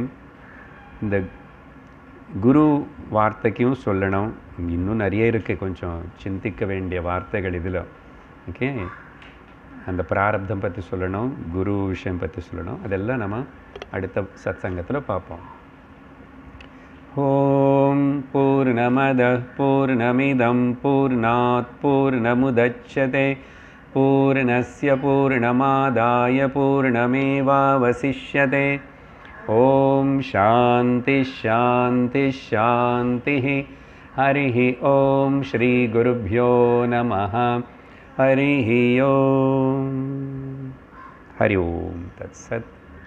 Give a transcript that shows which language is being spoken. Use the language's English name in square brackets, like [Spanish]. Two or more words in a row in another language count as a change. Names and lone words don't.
[Tamil] இந்த குரு வார்த்தைக்கும் சொல்லணும், இன்னும் நிறைய இருக்குது, கொஞ்சம் சிந்திக்க வேண்டிய வார்த்தைகள் இதில். ஓகே, அந்த பிராரப்தம் பற்றி சொல்லணும், குரு விஷயம் பற்றி சொல்லணும், அதெல்லாம் நம்ம அடுத்த சத்சங்கத்தில் பார்ப்போம். [Sanskrit] ॐ पूर्णमदः पूर्णमिदं पूर्णात् पूर्णमुदच्यते पूर्णस्य पूर्णमादाय पूर्णमेवावशिष्यते. ॐ शान्ति शान्ति शान्ति. हरिः ॐ श्री गुरुभ्यो नमः. हरिः ॐ। हरि ॐ तत्सत्.